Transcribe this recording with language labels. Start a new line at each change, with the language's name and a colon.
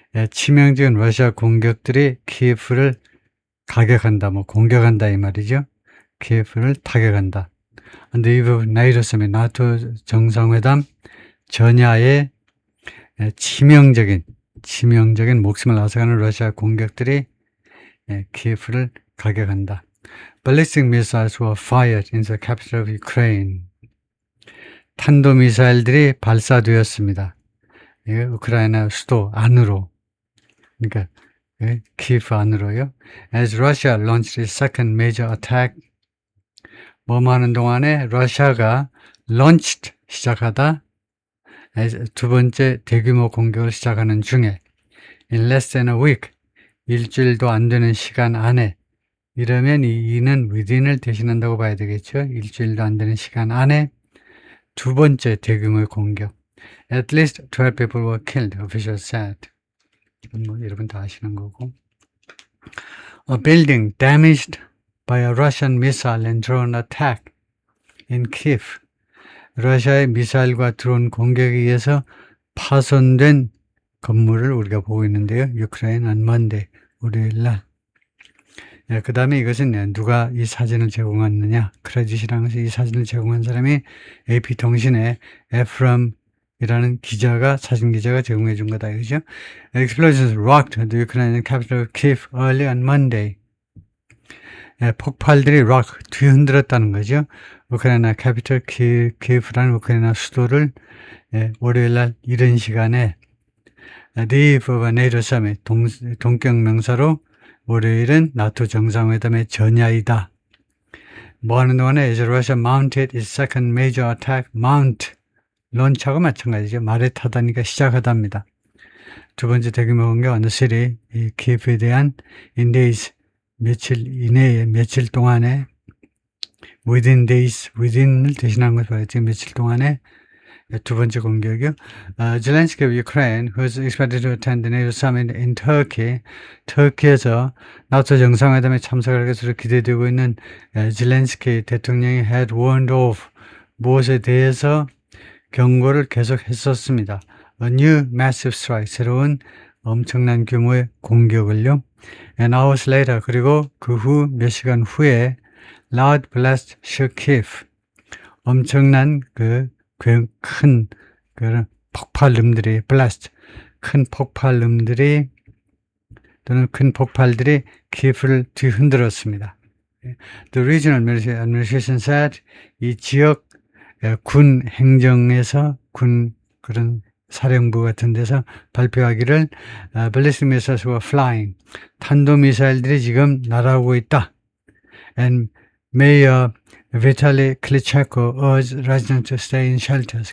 Korean: 치명적인 러시아 공격들이 키예프를 가격한다, 공격한다 이 말이죠. 키예프를 타격한다.
English: On the eve of NATO summit,
Korean: 나토 정상회담 전야에 치명적인 목숨을 앗아가는 러시아 공격들이 키예프를 가격한다.
English: Ballistic missiles were fired in the capital of Ukraine.
Korean: 탄도미사일들이 발사되었습니다. 우크라이나 수도 안으로, 그러니까 키예프 안으로요.
English: As Russia launched its second major attack,
Korean: 하는 동안에 러시아가 launched 시작하다, 두 번째 대규모 공격을 시작하는 중에
English: in less than a week,
Korean: 일주일도 안 되는 시간 안에, 이러면 이는 within을 대신한다고 봐야 되겠죠. 일주일도 안 되는 시간 안에 두 번째 대규모의 공격.
English: At least 12 people were killed, officials said.
Korean: 여러분 다 아시는 거고.
English: A building damaged by a Russian missile and drone attack in Kyiv.
Korean: 러시아의 미사일과 드론 공격에 의해서 파손된 건물을 우리가 보고 있는데요. 유크레인
English: on Monday,
Korean: 월요일 날. 그 다음에 이것은 누가 이 사진을 제공했느냐. 크레딧이라는 것이 이 사진을 제공한 사람이 AP통신의 에프럼이라는 사진 기자가 제공해 준 거다. 그죠?
English: Explosions rocked the Ukrainian capital of Kyiv early on Monday.
Korean: 폭발들이 뒤흔들었다는 거죠. 우크라이나 캐피털 키예프라는 우크라이나 수도를 월요일 날 이른 시간에
English: The eve of a NATO summit,
Korean: 동격 명사로 월요일은 나토 정상회담의 전야이다. 하는 동안에
English: as Russia mounted its second major attack,
Korean: 런치하고 마찬가지죠. 말에 타다니까 시작하답니다. 두 번째 대규모 공격
English: on the city,
Korean: 이 키예프에 대한
English: in days,
Korean: 며칠 동안에
English: within days,
Korean: within을 대신한 것을 봐야지. 며칠 동안에 두 번째 공격이요.
English: Zelensky of Ukraine, who is expected to attend the NATO summit in Turkey,
Korean: 터키에서 나토 정상회담에 참석할 것으로 기대되고 있는 젤렌스키 대통령이
English: had warned of
Korean: 무엇에 대해서 경고를 계속했었습니다.
English: A new massive strike,
Korean: 새로운 엄청난 규모의 공격을요.
English: And hours later,
Korean: 그리고 그 후 몇 시간 후에
English: loud blast shook Kyiv.
Korean: 엄청난 큰 그런 폭발음들이 blast, 큰 폭발음들이 또는 큰 폭발들이 키예프를 뒤흔들었습니다.
English: The regional administration said
Korean: 이 지역 군 행정에서 그런 사령부 같은 데서 발표하기를
English: ballistic missiles were flying.
Korean: 탄도미사일들이 지금 날아오고 있다.
English: And Mayor Vitaly Klitschko urged residents to stay in shelters.